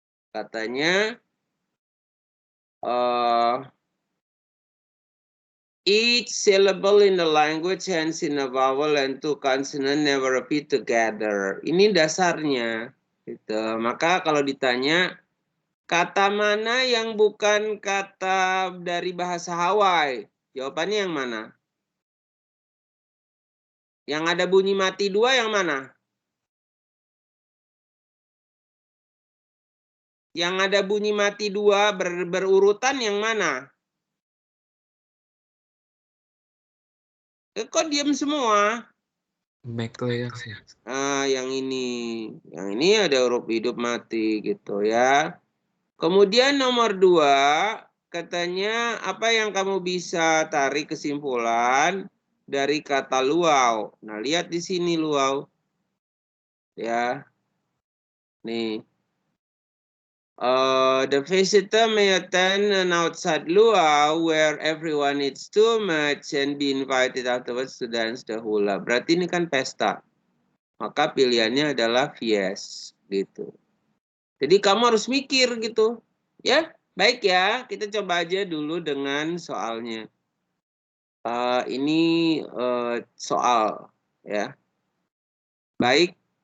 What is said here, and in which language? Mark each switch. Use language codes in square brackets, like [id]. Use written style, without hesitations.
[id] Katanya [en] each syllable in the language ends in a vowel and 2 consonant never repeat together. [id] Ini dasarnya. Gitu. Maka kalau ditanya kata mana yang bukan kata dari bahasa Hawaii? Jawabannya yang mana? Yang ada bunyi mati 2 yang mana? Yang ada bunyi mati 2 berurutan yang mana? Kok diam semua? McLeod ya. Yang ini ada huruf hidup mati gitu ya. Kemudian nomor 2, katanya apa yang kamu bisa tarik kesimpulan dari kata luau. Nah, lihat di sini luau. Ya. Nih. [en] The visitor may attend an outside luau where everyone eats too much and be invited afterwards to dance the hula. [id] Berarti ini kan pesta. Maka pilihannya adalah yes gitu. Jadi kamu harus mikir gitu. Ya, baik ya. Kita coba aja dulu dengan soalnya. Ini soal ya. Baik.